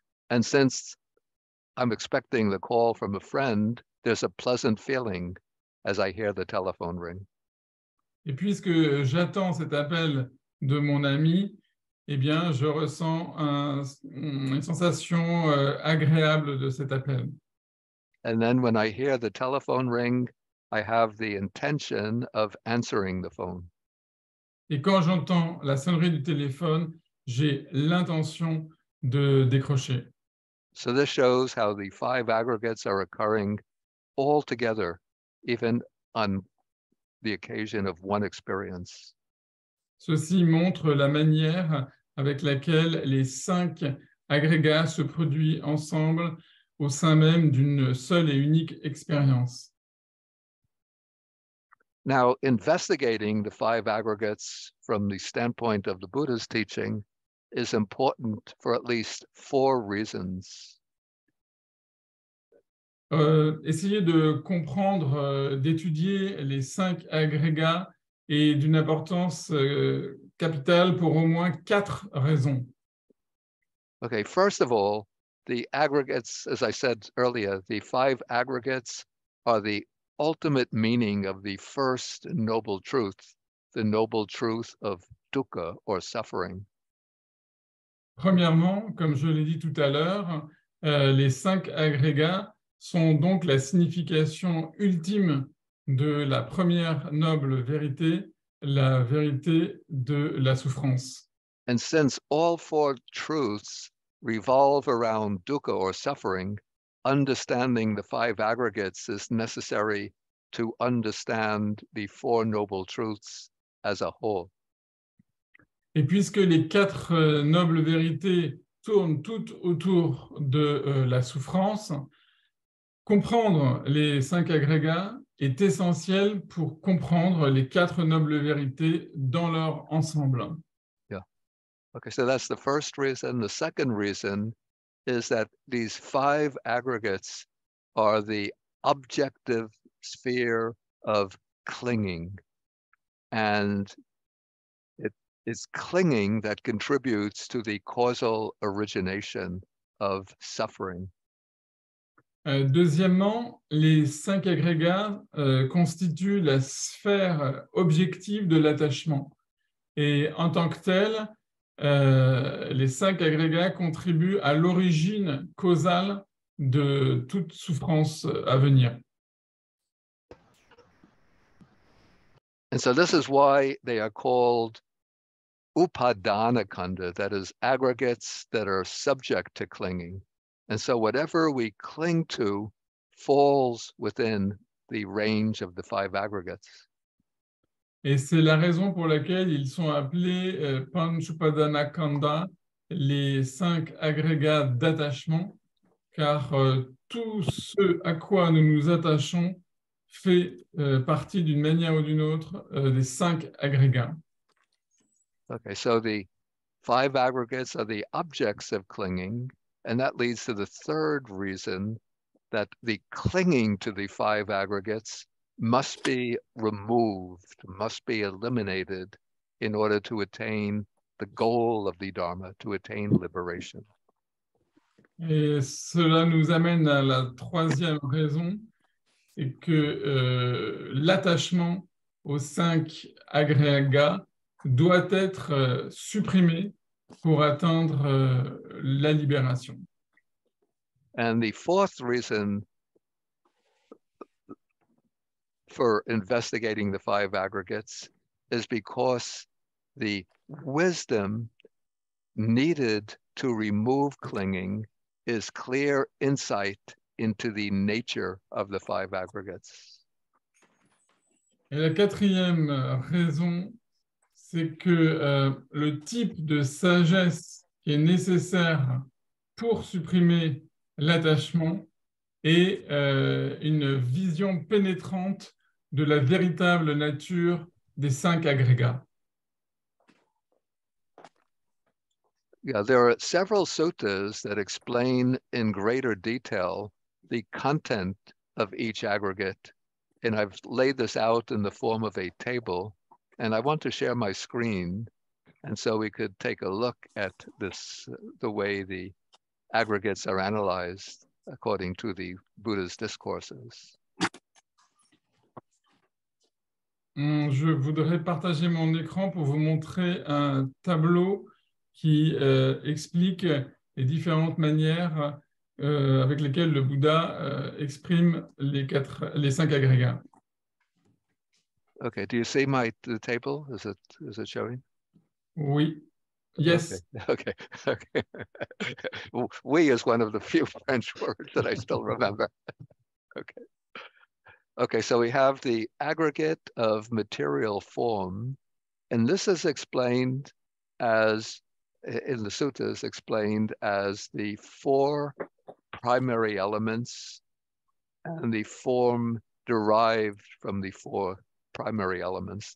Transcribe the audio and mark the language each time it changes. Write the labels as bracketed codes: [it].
[en] And since I'm expecting the call from a friend, there's a pleasant feeling as I hear the telephone ring. [fr] Et puisque j'attends cet appel de mon ami, eh bien, je ressens une sensation agréable de cet appel. [en] And then when I hear the telephone ring, I have the intention of answering the phone. [fr] Et quand j'entends la sonnerie du téléphone, j'ai l'intention de décrocher. [en] So this shows how the 5 aggregates are occurring all together, even on the occasion of one experience. [fr] Ceci montre la manière avec laquelle les 5 agrégats se produisent ensemble au sein même d'une seule et unique expérience. [en] Now, investigating the 5 aggregates from the standpoint of the Buddha's teaching is important for at least 4 reasons. [fr] Essayer de comprendre, d'étudier les 5 agrégats est d'une importance capitale pour au moins 4 raisons. [en] Okay, first of all, the aggregates, as I said earlier, the 5 aggregates are the ultimate meaning of the first noble truth, the noble truth of dukkha or suffering. [fr] Premièrement, comme je l'ai dit tout à l'heure, les 5 agrégats sont donc la signification ultime de la première noble vérité, la vérité de la souffrance. [en] And since all 4 truths revolve around dukkha or suffering, understanding the 5 aggregates is necessary to understand the 4 noble truths as a whole. [fr] Et puisque les 4 nobles vérités tournent toutes autour de la souffrance, comprendre les 5 agrégats est essentiel pour comprendre les 4 nobles vérités dans leur ensemble. [en] Yeah. Okay, so that's the first reason. The second reason is that these 5 aggregates are the objective sphere of clinging. And it is clinging that contributes to the causal origination of suffering. [fr] Deuxièmement, les 5 agrégats constituent la sphère objective de l'attachement. Et en tant que tel, les 5 agrégats contribuent à l'origine causale de toute souffrance à venir. [en] And so this is why they are called upadana kanda, that is, aggregates that are subject to clinging. And so whatever we cling to falls within the range of the 5 aggregates. [fr] Et c'est la raison pour laquelle ils sont appelés Panchupadana Kanda, les 5 agrégats d'attachement, car tout ce à quoi nous nous attachons fait partie d'une manière ou d'une autre des 5 agrégats. [en] Okay, so the 5 aggregates are the objects of clinging, and that leads to the third reason, that the clinging to the 5 aggregates must be removed, must be eliminated in order to attain the goal of the Dharma, to attain liberation. [fr] Et cela nous amène à la troisième raison, c'est que l'attachement aux 5 agrégats doit être supprimé pour atteindre la libération. [en] And the fourth reason for investigating the 5 aggregates is because the wisdom needed to remove clinging is clear insight into the nature of the 5 aggregates. [fr] Et la quatrième raison, c'est que le type de sagesse qui est nécessaire pour supprimer l'attachement est une vision pénétrante de la véritable nature des 5 agrégats. [en] Yeah, there are several suttas that explain in greater detail the content of each aggregate. And I've laid this out in the form of a table. And I want to share my screen. And so we could take a look at this, the way the aggregates are analyzed according to the Buddha's discourses. [fr] Je voudrais partager mon écran pour vous montrer un tableau qui explique les différentes manières avec lesquelles le Bouddha exprime les 5 agrégats. [en] Okay, do you see the table? Is it showing? [fr] Oui. [en] Yes. Okay. Okay. We is one of the few French words that I still remember. Okay. Okay, so we have the aggregate of material form, and this is explained as, in the suttas, explained as the four primary elements and the form derived from the four primary elements.